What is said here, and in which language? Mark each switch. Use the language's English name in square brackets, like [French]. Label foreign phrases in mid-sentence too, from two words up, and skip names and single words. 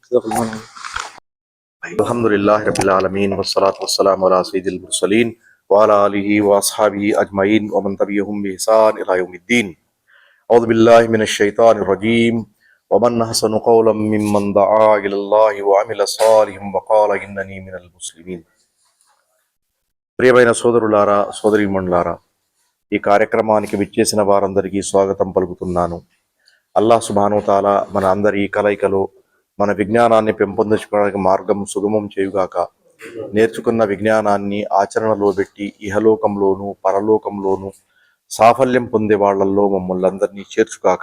[Arabic] الحمد لله رب العالمين والصلاة والسلام على سيد المرسلين وعلى آله وأصحابه أجمعين ومن تبعهم بإحسان إلى يوم الدين. أعوذ بالله من الشيطان الرجيم. ومن أحسن قولا ممن دعا إلى الله وعمل صالحا وقال إنني من المسلمين. [Telugu] ప్రియమైన సోదరులారా సోదరీమణులారా, ఈ కార్యక్రమానికి విచ్చేసిన వారందరికీ స్వాగతం పలుకుతున్నాను. అల్లాహ్ [Arabic] سبحانه وتعالى [Telugu] మన అందరి కలయికలో మన విజ్ఞానాన్ని పెంపొందించుకోవడానికి మార్గం సుగమం చేయుగాక. నేర్చుకున్న విజ్ఞానాన్ని ఆచరణలో పెట్టి ఇహలోకంలోనూ పరలోకంలోనూ సాఫల్యం పొందే వాళ్లలో మమ్మల్ని అందరినీ చేర్చుగాక.